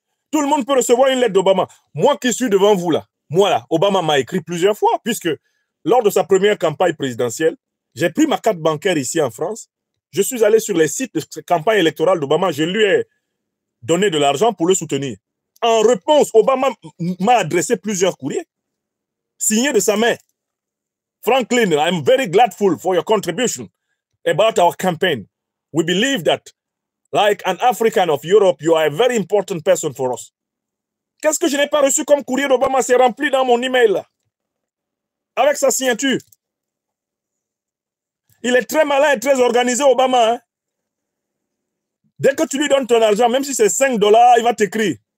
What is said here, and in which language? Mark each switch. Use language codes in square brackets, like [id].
[fr] Tout le monde peut recevoir une lettre d'Obama. Moi qui suis devant vous, là, moi, là, Obama m'a écrit plusieurs fois, puisque lors de sa première campagne présidentielle, j'ai pris ma carte bancaire ici en France. Je suis allé sur les sites de campagne électorale d'Obama. Je lui ai donné de l'argent pour le soutenir. En réponse, Obama m'a adressé plusieurs courriers, signés de sa main. [en] Franklin, I'm very grateful for your contribution about our campaign. We believe that, like an African of Europe, you are a very important person for us. [fr] Qu'est-ce que je n'ai pas reçu comme courrier d'Obama? C'est rempli dans mon email, là, avec sa signature. Il est très malin et très organisé, Obama. Hein? Dès que tu lui donnes ton argent, même si c'est $5, il va t'écrire.